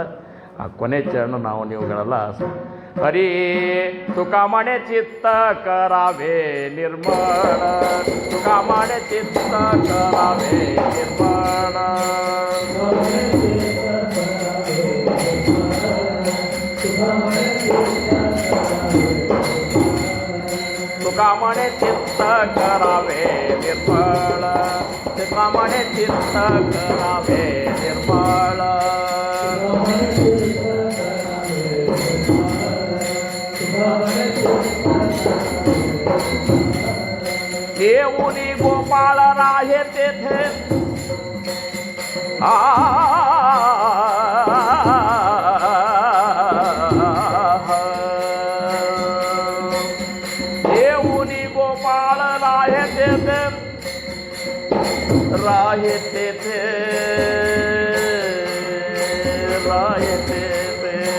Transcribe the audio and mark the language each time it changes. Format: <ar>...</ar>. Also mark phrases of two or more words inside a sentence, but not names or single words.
<kn>ಆ ಕೊನೆ ಚರಣ ನಾವು ನೀವುಗಳೆಲ್ಲ ಹರಿ</kn> <mr>तुका म्हणे चित्त करावे निर्माण, तुका म्हणे चित्त करावे निर्माण, तुका म्हणे चित्त करावे निर्माण, तुका म्हणे चित्त करावे निर्माण. येऊनी गोपाळ राहे तेथे येऊनी गोपाळ राहे तेथे, राहे तेथे, राहे तेथे.</mr>